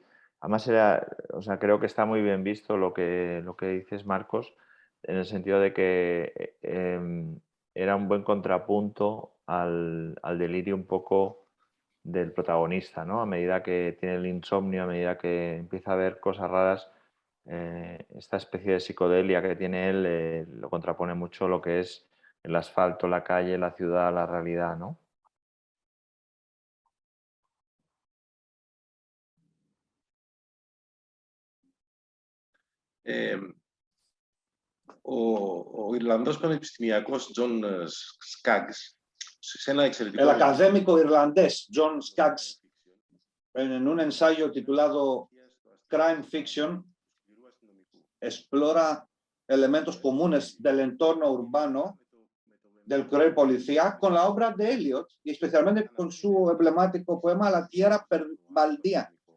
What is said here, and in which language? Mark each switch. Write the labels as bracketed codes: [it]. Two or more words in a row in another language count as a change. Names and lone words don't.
[es] Además o sea, creo que está muy bien visto lo que dices, Marcos, en el sentido de que era un buen contrapunto al delirio un poco del protagonista, ¿no? A medida que tiene el insomnio, a medida que empieza a ver cosas raras, esta especie de psicodelia que tiene él lo contrapone mucho lo que es el asfalto, la calle, la ciudad, la realidad, ¿no? [el] Ο Ιρλανδός πανεπιστημιακός Τζον Σκάγκς, σε ένα εξαιρετικό... [es] El académico irlandés John Skaggs, en un ensayo titulado Crime Fiction, explora elementos comunes del entorno urbano del cruel policía con la obra de Eliot y especialmente con su emblemático poema La tierra baldía.